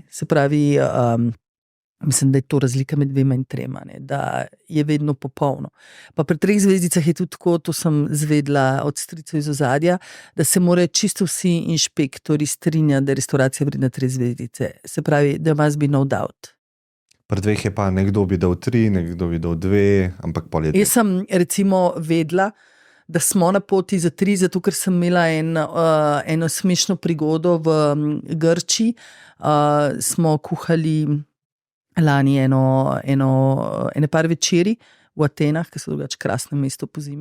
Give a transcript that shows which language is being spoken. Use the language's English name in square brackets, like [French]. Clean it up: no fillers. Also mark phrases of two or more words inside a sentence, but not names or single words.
[Slovenian] Se pravi, mislim, da je to razlika med 2 in 3, ne? Da je vedno popolno. Pa pri 3 zvezdicah je tudi tako, to sem zvedla od stricev iz ozadja, da se morajo čisto vsi inšpektori strinjati, da je restauracija vredna 3 zvezdice. Se pravi, [English] there must be no doubt. [Slovenian] Pri 2 je pa nekdo bi dal 3, nekdo bi dal 2, ampak pol je 2. Jaz sem recimo vedela, da smo na poti za 3, zato ker sem imela eno smešno prigodo v Grčiji. Smo kuhali lani ene par večeri v Atenah, ki so drugače krasno mesto po zimi.